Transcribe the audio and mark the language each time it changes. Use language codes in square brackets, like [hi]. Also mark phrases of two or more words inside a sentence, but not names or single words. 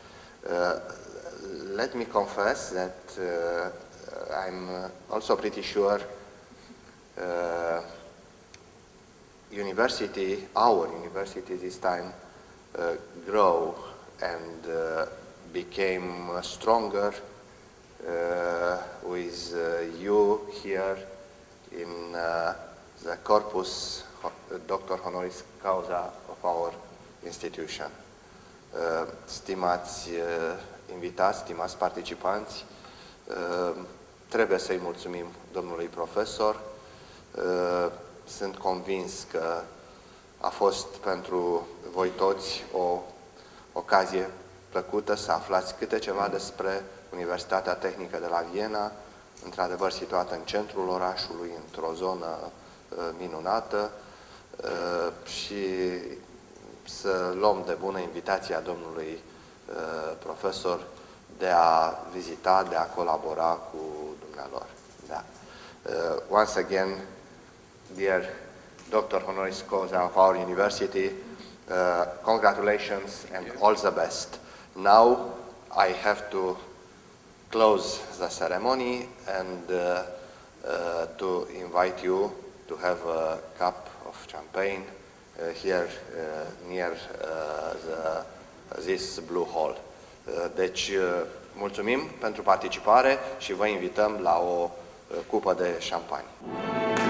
[en] Let me confess that I'm also pretty sure our university this time grow and became stronger with you here in the corpus Doctor [la] Honoris Causa [en] of our institution. [ro] Stimați invitați, stimați participanți, trebuie să-i mulțumim domnului profesor. Sunt convins că a fost pentru voi toți o ocazie plăcută să aflați câte ceva despre Universitatea Tehnică de la Viena, într-adevăr situată în centrul orașului, într-o zonă minunată, și să luăm de bună invitația domnului profesor de a vizita, de a colabora cu dumnealor. Da. [en] Once again, dear Dr. [la] Honoris Causa [en] of our university, congratulations and all the best. Now I have to close the ceremony and to invite you to have a cup of champagne here near this blue hall. [ro] Deci, mulțumim pentru participare și vă invităm la o cupă de șampanie.